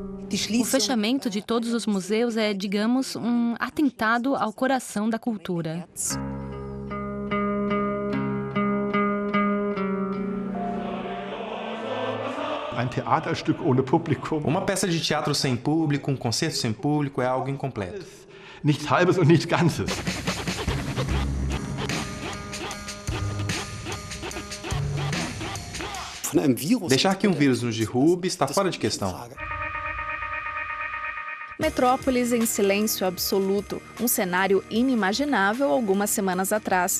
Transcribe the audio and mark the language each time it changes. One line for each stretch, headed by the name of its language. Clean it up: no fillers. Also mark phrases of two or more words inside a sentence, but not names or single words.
Portuguese: O fechamento de todos os museus é, digamos, um atentado ao coração da cultura. Uma peça de teatro sem público, um concerto sem público é algo incompleto.
German: Nichts Halbes und nichts Ganzes.
Portuguese: Deixar que um vírus nos derrube está fora de questão. Metrópolis em silêncio absoluto, um cenário inimaginável algumas semanas atrás.